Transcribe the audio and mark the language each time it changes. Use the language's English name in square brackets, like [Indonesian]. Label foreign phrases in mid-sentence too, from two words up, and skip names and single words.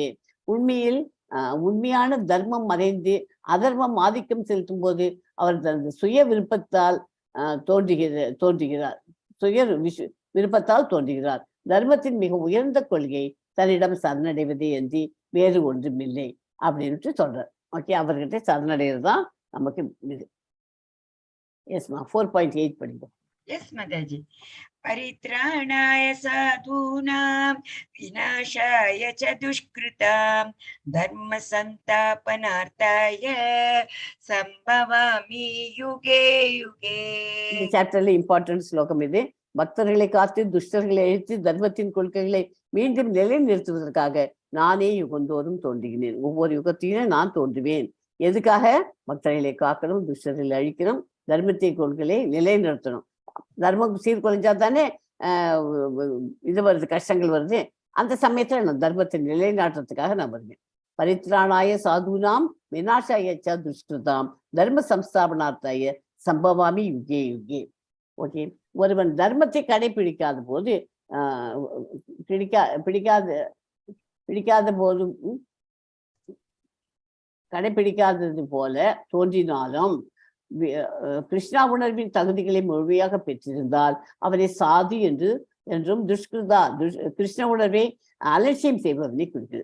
[Tamil] உண்மையான தர்மம் மறைந்து அதர்மம் ஆதிக்கம் செலுத்தும் போது அவர் தனது சுய விருப்பத்தால் தோன்றுகிறார். தர்மத்தின் மிக உயர்ந்த கொள்கை தன்னிடம் சரணடைவதே என்று வேறு ஒன்றுமில்லை அப்படின்ட்டு சொல்றார். ஓகே, அவர்கிட்ட சரணடைகிறது தான் நமக்கு இது. எஸ்மா 4.8 படிக்கும். எஸ் மாதாஜி. [Sanskrit] परित्राणाय साधूनां विनाशाय च दुष्कृतां धर्म संस्थापनार्थाय संभवामि युगे युगे. [Tamil] இந்த [English] chapterla important [Tamil] ஸ்லோகம் இது. பக்தர்களை காத்து துஷ்டர்களை அழித்து தர்மத்தின் கொள்கைகளை மீண்டும் நிலைநிறுத்துவதற்காக நானே யுகந்தோறும் தோன்றுகிறேன். ஒவ்வொரு யுகத்திலும் நான் தோன்றுவேன். எதுக்காக? பக்தர்களை காக்கணும், துஷ்டர்களை அழிக்கணும், தர்மத்தின் கொள்கைகளை நிலைநிறுத்தணும். தர்மம் சீர்குலைஞ்சா தானே இது வருது, கஷ்டங்கள் வருது. அந்த சமயத்துல நான் தர்மத்தை நிலைநாட்டுறதுக்காக நான் வருவேன். [Sanskrit] परित्राणाय साधूनां विनाशाय च दुष्कृतां धर्म संस्थापनार्थाय संभवामि युगे युगे. [Tamil] ஓகே, ஒருவன் தர்மத்தை கடைபிடிக்காத போது கடைபிடிக்காதது போல தோன்றினாலும் கிருஷ்ணா உணர்வின் தகுதிகளை முழுமையாக பெற்றிருந்தால் அவரை சாது என்றும் கிருஷ்ண உணர்வை அலட்சியம் செய்பவனை குறிக்கிறது.